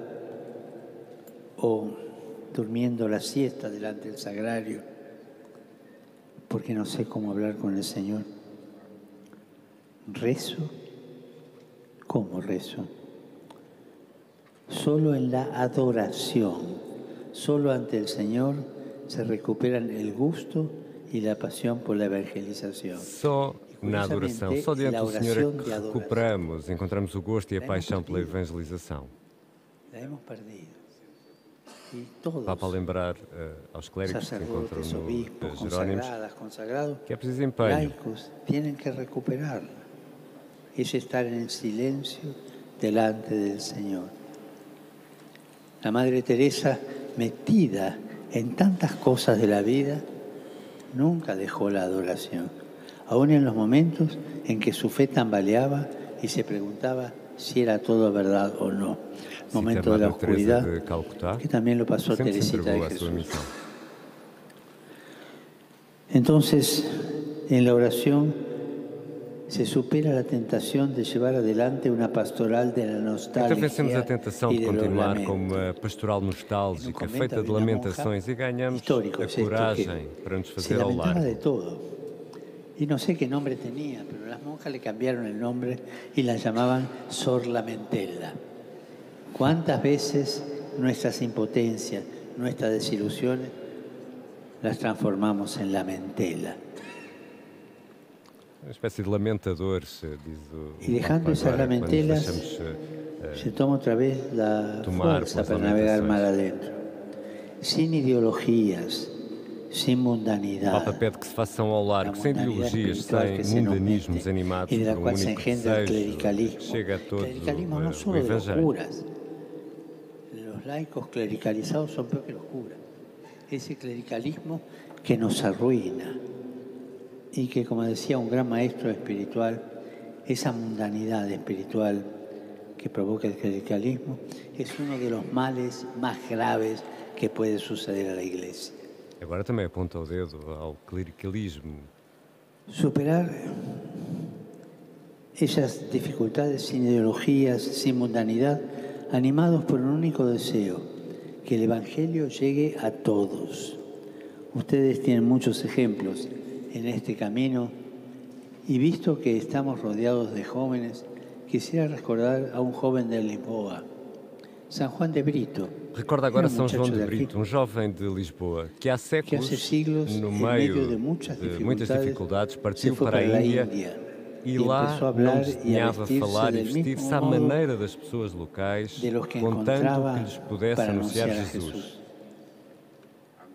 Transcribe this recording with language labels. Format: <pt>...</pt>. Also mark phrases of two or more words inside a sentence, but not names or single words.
<es>¿O durmiendo la siesta delante del sagrario, porque no sé cómo hablar con el Señor? ¿Rezo? ¿Cómo rezo? Solo en la adoración, solo ante el Señor se recuperan el gusto y la pasión por la evangelización.</es> <pt>Só na adoração, só diante do Senhor é que recuperamos, encontramos o gosto e a paixão pela evangelização.</pt> <es>La hemos perdido.</es> <pt>Papa a lembrar aos clérigos que se encontram no Jerónimos</pt> <es>consagrados,</es> <pt>que é preciso empenho.</pt> <es>laicos, tienen que recuperarla. Es estar en silencio delante del Señor. La Madre Teresa, metida en tantas cosas de la vida, nunca dejó la adoración, aún en los momentos en que su fe tambaleaba y se preguntaba si era todo verdad o no. Momento de la oscuridad, que también lo pasó Teresita de Jesús. Entonces, en la oración se supera la tentación de llevar adelante una pastoral de la nostalgia.</es> <pt>Então vencemos a tentação de continuar com uma pastoral nostálgica, feita de lamentações, e ganhamos a coragem para nos fazer ao largo.</pt> <es>De todo. Y no sé qué nombre tenía, pero las monjas le cambiaron el nombre y la llamaban Sor Lamentela. ¿Cuántas veces nuestras impotencias, nuestras desilusiones, las transformamos en lamentela?</es> <pt>Uma espécie de lamentadores, diz o</pt> <es>Y dejando esas lamentelas, se toma otra vez la fuerza para navegar mar adentro. Sin ideologías, sin mundanidad.</es> <pt>O Papa pede que se façam ao largo, sem ideologias, sem mundanismos animados por um único desejo que chega a todo o Evangelho.</pt> <es>Los laicos clericalizados son peor que los curas. Ese clericalismo que nos arruina y que, como decía un gran maestro espiritual, esa mundanidad espiritual que provoca el clericalismo es uno de los males más graves que puede suceder a la Iglesia.</es> <pt>Agora também aponta o dedo ao clericalismo.</pt> <es>Superar esas dificultades sin ideologías, sin mundanidad, animados por un único deseo, que el Evangelio llegue a todos. Ustedes tienen muchos ejemplos en este camino y visto que estamos rodeados de jóvenes, quisiera recordar a un joven de Lisboa, San Juan de Brito.</es> <pt>Recorda agora São João de Brito, um jovem de Lisboa, que há séculos, no meio de muitas dificuldades, partiu para a Índia e lá não desenhava falar e vestir-se à maneira das pessoas locais, contanto que lhes pudesse anunciar Jesus.</pt>